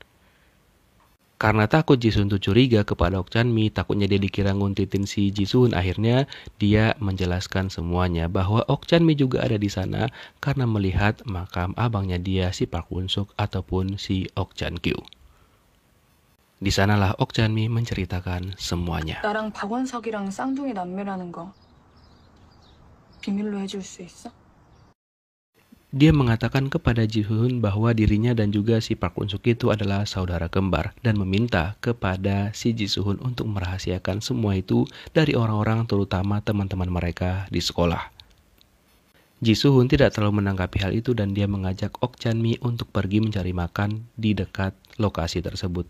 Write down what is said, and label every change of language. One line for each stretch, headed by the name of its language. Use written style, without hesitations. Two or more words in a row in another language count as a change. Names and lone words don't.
Indonesian: Karena takut Ji Soo-hun tuh curiga kepada Ok Chan-mi, takutnya dia dikira nguntitin si Ji Soo-hun, akhirnya dia menjelaskan semuanya bahwa Ok Chan-mi juga ada di sana karena melihat makam abangnya dia si Park Won-suk ataupun si Ok Chan-kyu. Di sanalah Ok Chan-mi menceritakan semuanya.
Korean: 나랑 박원석이랑 쌍둥이 남매라는 거 비밀로 해줄 수 있어?
Indonesian: Dia mengatakan kepada Ji Soo-hun bahwa dirinya dan juga si Park Won-suk itu adalah saudara kembar dan meminta kepada si Ji Soo-hun untuk merahasiakan semua itu dari orang-orang, terutama teman-teman mereka di sekolah. Ji Soo-hun tidak terlalu menanggapi hal itu dan dia mengajak Ok Chan-mi untuk pergi mencari makan di dekat lokasi tersebut.